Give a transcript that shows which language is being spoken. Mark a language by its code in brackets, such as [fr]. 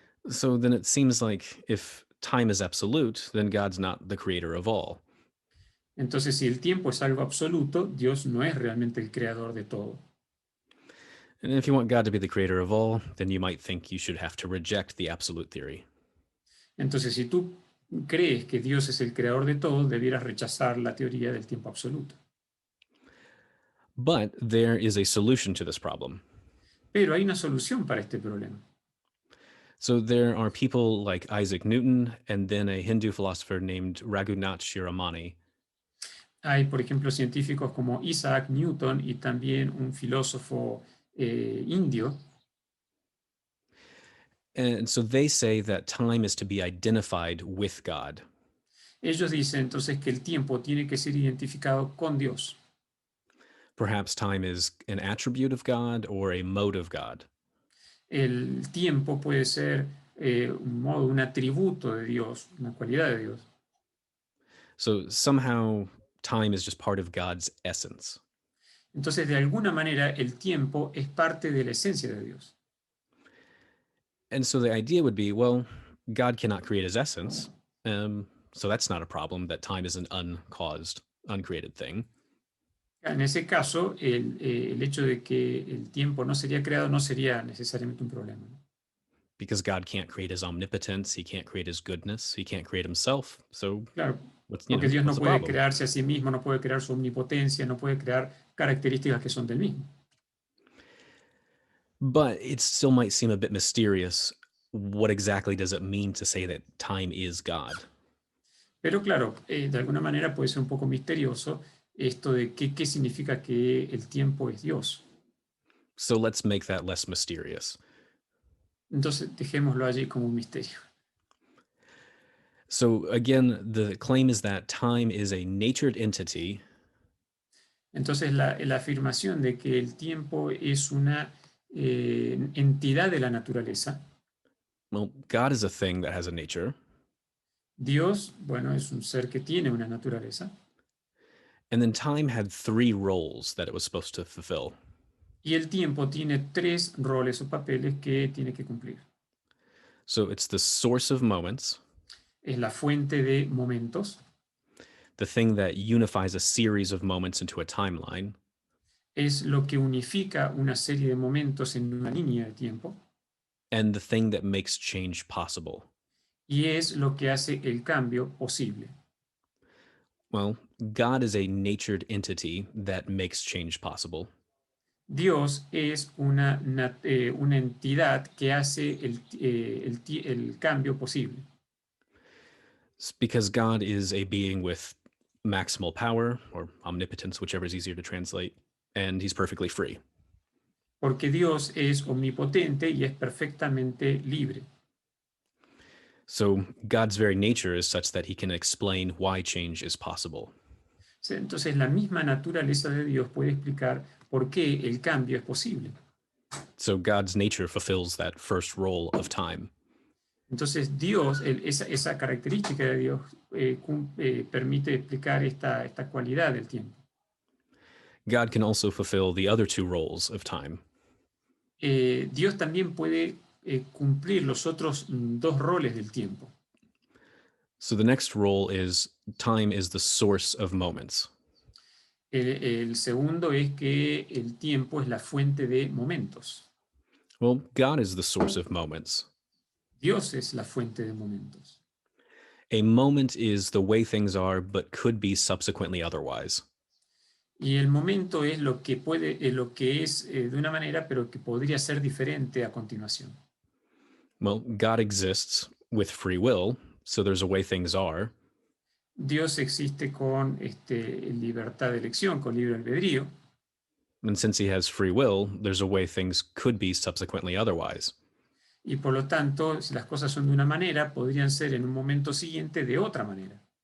[en] So then it seems like if time is absolute, then God's not the creator of all. [es] Entonces, si el tiempo es algo absoluto, Dios no es realmente el creador de todo. [en] And if you want God to be the creator of all, then you might think you should have to reject the absolute theory. [es] Entonces, si tú crees que Dios es el creador de todo, debieras rechazar la teoría del tiempo absoluto. [en] But there is a solution to this problem. [es] Pero hay una solución para este problema. [en] So there are people like Isaac Newton and then a Hindu philosopher named Raghunath Shiramani. [es] Hay, por ejemplo, científicos como Isaac Newton y también un filósofo indio. [en] And so they say that time is to be identified with God. [es] Ellos dicen entonces que el tiempo tiene que ser identificado con Dios. [en] Perhaps time is an attribute of God or a mode of God. [es] El tiempo puede ser un modo, un atributo de Dios, una cualidad de Dios. [en] So somehow time is just part of God's essence. [es] Entonces, de alguna manera, el tiempo es parte de la esencia de Dios. [en] And so the idea would be, well, God cannot create his essence. So that's not a problem that time is an uncaused, uncreated thing. [es] En ese caso, el hecho de que el tiempo no sería creado no sería necesariamente un problema, ¿no? [en] Because God can't create his omnipotence, he can't create his goodness, he can't create himself. So [es] Claro, [en] what's [es] porque Dios no [en] what's the [es] puede [en] problem? [es] crearse a sí mismo, no puede crear su omnipotencia, no puede crear características que son del mismo. [en] But it still might seem a bit mysterious. What exactly does it mean to say that time is God? [es] Pero claro, de alguna manera puede ser un poco misterioso esto de qué significa que el tiempo es Dios. [en] So let's make that less mysterious. [es] Entonces, dejémoslo allí como un misterio. [en] So again, the claim is that time is a natured entity. [es] Entonces, la afirmación de que el tiempo es una entidad de la naturaleza. [en] Well, God is a thing that has a nature. [es] Dios, bueno, es un ser que tiene una naturaleza. [en] And then time had three roles that it was supposed to fulfill. [es] Y el tiempo tiene tres roles o papeles que tiene que cumplir. [en] So it's the source of moments, [es] Es la fuente de momentos, [en] the thing that unifies a series of moments into a timeline, [es] es lo que unifica una serie de momentos en una línea de tiempo, [en] and the thing that makes change possible. [es] y es lo que hace el cambio posible. [en] Well, God is a natured entity that makes change possible. [es] Dios es una entidad que hace el cambio posible. [en] It's because God is a being with maximal power or omnipotence, whichever is easier to translate, and he's perfectly free. [es] Porque Dios es omnipotente y es perfectamente libre. [en] So God's very nature is such that he can explain why change is possible. [es] Entonces, la misma naturaleza de Dios puede explicar por qué el cambio es posible. [en] So God's nature fulfills that first role of time. [es] Entonces, Dios, esa característica de Dios permite explicar esta cualidad del tiempo. [en] God can also fulfill the other two roles of time. [es] Dios también puede cumplir los otros dos roles del tiempo. [en] So the next role is time is the source of moments. [es] El segundo es que el tiempo es la fuente de momentos. [en] Well, God is the source of moments. [es] Dios es la fuente de momentos. [en] A moment is the way things are, but could be subsequently otherwise. [es] Y el momento es lo que lo que es de una manera, pero que podría ser diferente a continuación. [en] Well, God exists with free will, so there's a way things are. [es] Dios existe con libertad de elección, con libre albedrío. [en] And since he has free will, there's a way things could be subsequently otherwise. [es] Y por lo tanto, si las cosas son de una manera, podrían ser en un momento siguiente de otra manera.